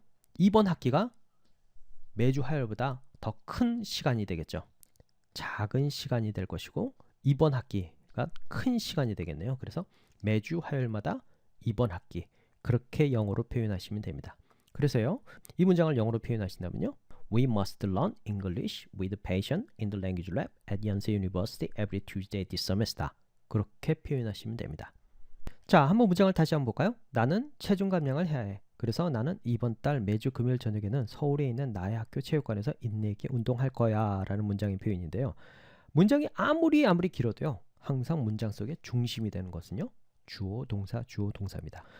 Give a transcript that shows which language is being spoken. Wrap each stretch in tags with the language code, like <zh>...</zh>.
<ko>이번 학기가 매주 화요일보다 더 큰 시간이 되겠죠. 작은 시간이 될 것이고 이번 학기가 큰 시간이 되겠네요. 그래서 매주 화요일마다 이번 학기, 그렇게 영어로 표현하시면 됩니다. 그래서요, 이 문장을 영어로 표현하신다면요.</ko> <en>We must learn English with passion in the language lab at Yonsei University every Tuesday this semester.</en> <ko>그렇게 표현하시면 됩니다. 자, 한번 문장을 다시 한번 볼까요? 나는 체중 감량을 해야 해. 그래서 나는 이번 달 매주 금요일 저녁에는 서울에 있는 나의 학교 체육관에서 인내 있게 운동할 거야 라는 문장의 표현인데요. 문장이 아무리 길어도요, 항상 문장 속에 중심이 되는 것은요, 주어, 동사, 주어, 동사입니다.</ko>